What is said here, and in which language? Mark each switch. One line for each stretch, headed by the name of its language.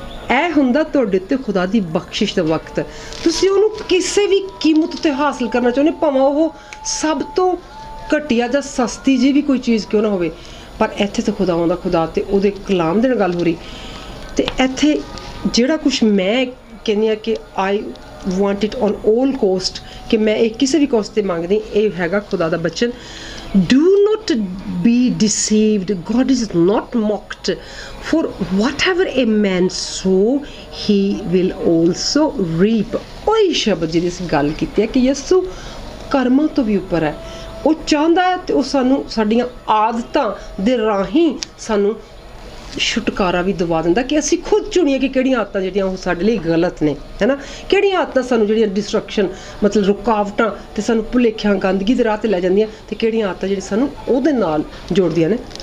Punjabi: ਇਹ ਹੁੰਦਾ ਤੁਹਾਡੇ ਉੱਤੇ ਖੁਦਾ ਦੀ ਬਖਸ਼ਿਸ਼ ਦਾ ਵਕਤ। ਤੁਸੀਂ ਉਹਨੂੰ ਕਿਸੇ ਵੀ ਕੀਮਤ ਉੱਤੇ ਹਾਸਲ ਕਰਨਾ ਚਾਹੁੰਦੇ, ਭਾਵੇਂ ਉਹ ਸਭ ਤੋਂ ਘਟੀਆ ਜਾਂ ਸਸਤੀ ਜਿਹੀ ਵੀ ਕੋਈ ਚੀਜ਼ ਕਿਉਂ ਨਾ ਹੋਵੇ, ਪਰ ਇੱਥੇ ਤਾਂ ਖੁਦਾਵਾਂ ਦਾ ਖੁਦਾ ਤੇ ਉਹਦੇ ਕਲਾਮ ਦੇ ਨਾਲ ਗੱਲ ਹੋ ਰਹੀ। ਤੇ ਇੱਥੇ ਜਿਹੜਾ ਕੁਛ ਮੈਂ ਕਹਿੰਦੀ ਹਾਂ ਕਿ
English: I want it on 올 cost,
Punjabi: ਕਿ ਮੈਂ ਇਹ ਕਿਸੇ ਵੀ ਕੋਸਟ 'ਤੇ ਮੰਗਦੀ, ਇਹ ਹੈਗਾ ਖੁਦਾ ਦਾ ਬਚਨ।
English: Do not be deceived. God is not mocked. For whatever a man sow, he will also reap.
Punjabi: ਉਹੀ ਸ਼ਬਦ ਜਿਹਦੀ ਅਸੀਂ ਗੱਲ ਕੀਤੀ ਹੈ ਕਿ ਯਸੂ ਕਰਮਾਂ ਤੋਂ ਵੀ ਉੱਪਰ ਹੈ। ਉਹ ਚਾਹੁੰਦਾ ਹੈ ਤੇ ਉਹ ਸਾਨੂੰ ਸਾਡੀਆਂ ਆਦਤਾਂ ਦੇ ਰਾਹੀਂ ਸਾਨੂੰ ਛੁਟਕਾਰਾ ਵੀ ਦਵਾ ਦਿੰਦਾ ਕਿ ਅਸੀਂ ਖੁਦ ਚੁਣੀਏ ਕਿ ਕਿਹੜੀਆਂ ਆਦਤਾਂ ਜਿਹੜੀਆਂ ਉਹ ਸਾਡੇ ਲਈ ਗਲਤ ਨੇ, ਹੈ ਨਾ। ਕਿਹੜੀਆਂ ਆਦਤਾਂ ਸਾਨੂੰ ਜਿਹੜੀਆਂ ਡਿਸਟਰਕਸ਼ਨ ਮਤਲਬ ਰੁਕਾਵਟਾਂ ਤੇ ਸਾਨੂੰ ਭੁਲੇਖਿਆਂ ਗੰਦਗੀ ਦੇ ਰਾਹ 'ਤੇ ਲੈ ਜਾਂਦੀਆਂ ਤੇ ਕਿਹੜੀਆਂ ਆਦਤਾਂ ਜਿਹੜੀਆਂ ਸਾਨੂੰ ਉਹਦੇ ਨਾਲ ਜੋੜਦੀਆਂ ਨੇ।